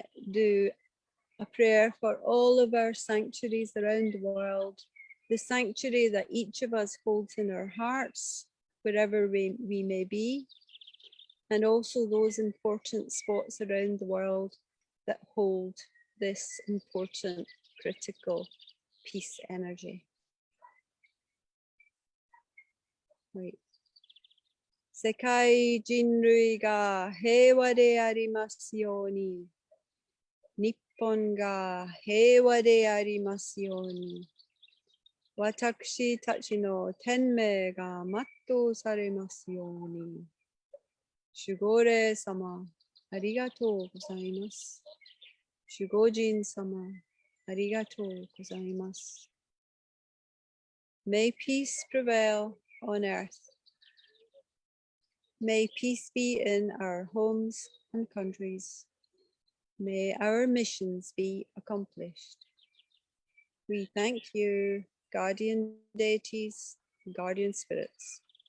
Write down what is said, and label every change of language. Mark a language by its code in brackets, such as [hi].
[en] do a prayer for all of our sanctuaries around the world, the sanctuary that each of us holds in our hearts, wherever we may be, and also those important spots around the world that hold this important, critical peace energy. Right. [ja] 世界人類が平和でありますように。日本が平和でありますように。私たちの天命が全うされますように。守護霊様、ありがとうございます。守護神様、ありがとうございます。 [en] May peace prevail on earth. May peace be in our homes and countries. May our missions be accomplished. We thank you, guardian deities, guardian spirits.